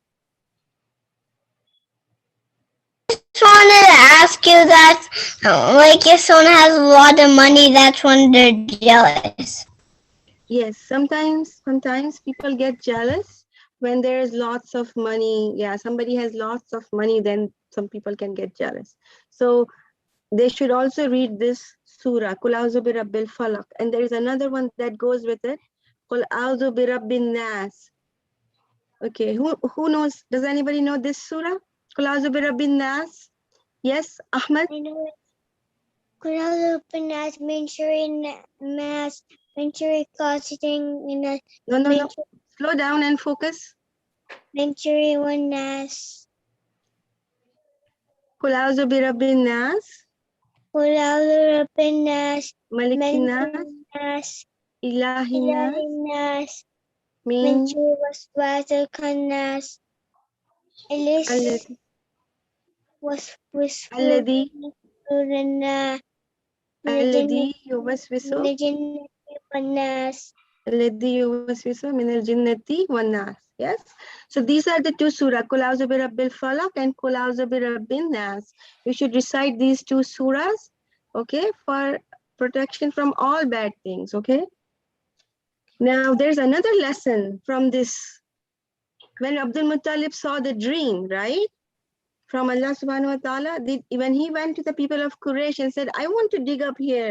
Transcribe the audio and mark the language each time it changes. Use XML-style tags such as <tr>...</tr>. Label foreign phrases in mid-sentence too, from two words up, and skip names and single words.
<en>Just wanted to ask you that, like, if someone has a lot of money, that's when they're jealous. Yes, sometimes people get jealous when there's lots of money. Yeah, somebody has lots of money, then some people can get jealous. So they should also read this surah,</en> <ar>قل أعوذ برب الفلق.</ar> <en>And there is another one that goes with it,</en> <ar>قل أعوذ برب الناس.</ar> <en>Okay, who knows? Does anybody know this surah?</en> <ar>قل أعوذ برب الناس.</ar> <en>Yes, Ahmed? I know it.</en> <ar>قل أعوذ بالناس من شر الناس من شر غاسق إذا,</ar> <en>No. Slow down and focus.</en> <ar>من شر والناس. قل أعوذ برب الناس, قل أعوذ بالناس, ملك الناس, ملك الناس, إله الناس, إله الناس من min شر الوسواس الخناس. Ilis alladhi waswisu alladhi surana الذي يوسوس من الجنة والناس. الذي يوسوس من الجنة والناس.</ar> <en>Yes. So these are the two surah,</en> <ar>قل أعوذ برب الفلق</ar> <en>and</en> <ar>قل أعوذ برب الناس.</ar> <en>We should recite these two surahs, okay, for protection from all bad things, okay? Now there's another lesson from this. When Abdul Muttalib saw the dream, right? From Allah</en> <ar>سبحانه وتعالى,</ar> <en>when he went to the people of Quraysh and said, I want to dig up here.</en>